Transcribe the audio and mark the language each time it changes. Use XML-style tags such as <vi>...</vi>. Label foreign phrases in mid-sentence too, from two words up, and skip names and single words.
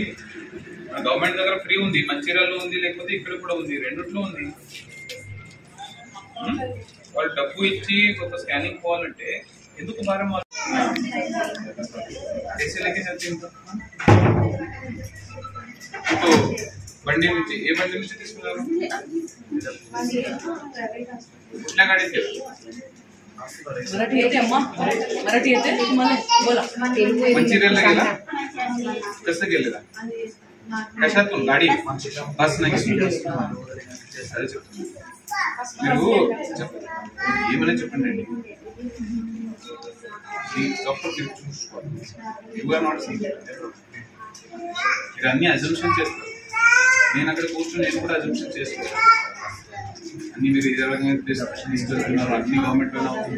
<te>గవర్నమెంట్ దగ్గర ఫ్రీ ఉంది, మంచిర్యాలలో ఉంది, లేకపోతే ఇక్కడ కూడా ఉంది, రెండిట్లో ఉంది. వాళ్ళు డబ్బు ఇచ్చి ఒక స్కానింగ్ పోవాలంటే ఎందుకు భారం? బండి నుంచి ఏ బండి నుంచి తీసుకున్నారు?</te> <mr>कुठल्या गाडीत मंचिर्याला गेला? कसं गेलेला? कशातून? गाडी, बस नाही.</mr> <te>అదే చెప్తాను. మీరు ఏమైనా చెప్పండి. డాక్టర్ చూసుకోవాలి. మీరు అన్ని అజంప్షన్ చేస్తారు. నేను అక్కడ కూర్చొని నేను కూడా అజంప్షన్ చేస్తాను. అన్ని మీరు ఇదే రకంగా తీసుకెళ్తున్నారు, అన్ని గవర్నమెంట్ లోనే అవుతుంది.</te>